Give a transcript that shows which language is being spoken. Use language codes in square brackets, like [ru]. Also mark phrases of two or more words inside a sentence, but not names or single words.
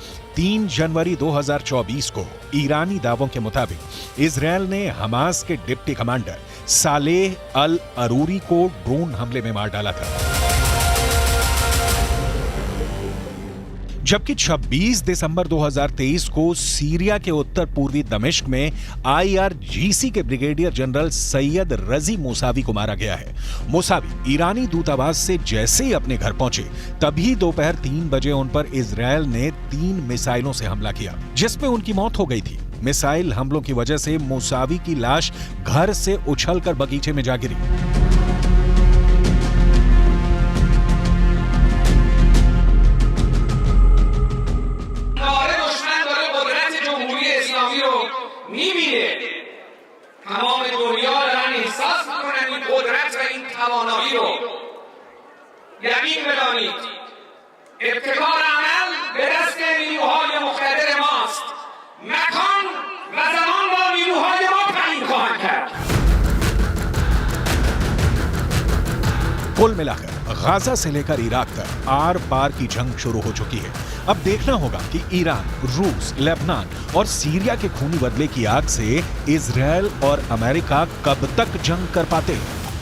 [hi] 3 जनवरी 2024 को ईरानी दावों के मुताबिक इजरायल ने हमास के डिप्टी कमांडर सालेह अल अरूरी को ड्रोन हमले में मार डाला था, जबकि 26 दिसंबर 2023 को सीरिया के उत्तर पूर्वी दमिश्क में IRGC के ब्रिगेडियर जनरल सैयद रजी मूसावी को मारा गया है। मूसावी ईरानी दूतावास से जैसे ही अपने घर पहुंचे तभी दोपहर 3 बजे उन पर इजरायल ने 3 मिसाइलों से हमला किया, जिसमें उनकी मौत हो गई थी। मिसाइल हमलों की वजह से मूसावी की लाश घर से उछलकर बगीचे में जा गिरी। [fa] تمام دنیا دارن احساس میکنن این قدرت و این توانایی رو. یه یقین بدانید ابتکار عمل به دست نیروهای مقتدر ماست. مکان و زمان با نیروهای ما تعیین خواهند کرد. [hi] कुल मिलाकर गाजा से लेकर इराक तक आर पार की जंग शुरू हो चुकी है। अब देखना होगा कि ईरान, रूस, लेबनान और सीरिया के खूनी बदले की आग से इजरायल और अमेरिका कब तक जंग कर पाते हैं।